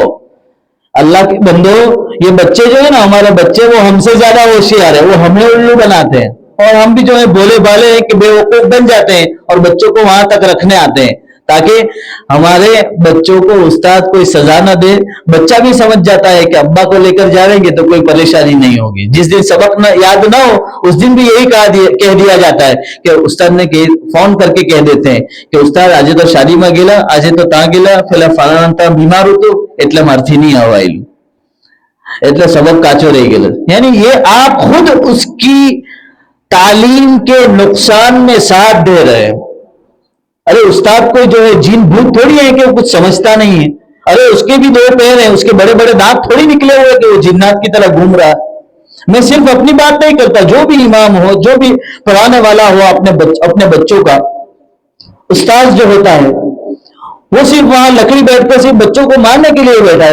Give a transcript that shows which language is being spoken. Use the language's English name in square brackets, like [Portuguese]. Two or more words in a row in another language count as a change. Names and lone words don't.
[Urdu] اللہ کے بندو, یہ بچے جو ہے نا, ہمارے بچے وہ ہم سے زیادہ ہوشیار ہے, وہ ہمیں الو بناتے ہیں, اور ہم بھی جو ہے بولے بالے ہیں کہ بے وقوف بن جاتے ہیں, اور بچوں کو وہاں تک رکھنے آتے ہیں تاکہ ہمارے بچوں کو استاد کوئی سزا نہ دے. بچہ بھی سمجھ جاتا ہے کہ ابا کو لے کر جائیں گے تو کوئی پریشانی نہیں ہوگی. جس دن سبق نہ یاد نہ ہو اس دن بھی یہی کہہ دیا جاتا ہے کہ استاد نے فون کر کے کہہ دیتے ہیں کہ استاد آج تو شادی میں گیلا, آج تو تا گیلا, فیلا فلانا بیمار ہوतो [Gujarati] એટલે મારથી નહીં આવાયેલું, એટલે سبق કાચો રહી ગયેલો. [Urdu] یعنی یہ آپ خود اس کی تعلیم کے نقصان میں ساتھ دے رہے ہیں. ارے استاد کو جو ہے جین بھوت تھوڑی ہے کہ وہ کچھ سمجھتا نہیں ہے. ارے اس کے بھی 2 پیر ہیں, اس کے بڑے بڑے دانت تھوڑی نکلے ہوئے کہ وہ جنات کی طرح گھوم رہا ہے. میں صرف اپنی بات نہیں کرتا, جو بھی امام ہو, جو بھی پڑھانے والا ہو, اپنے بچوں کا استاد جو ہوتا ہے وہ صرف وہاں لکڑی بیٹھ کر صرف بچوں کو مارنے کے لیے بیٹھا ہے.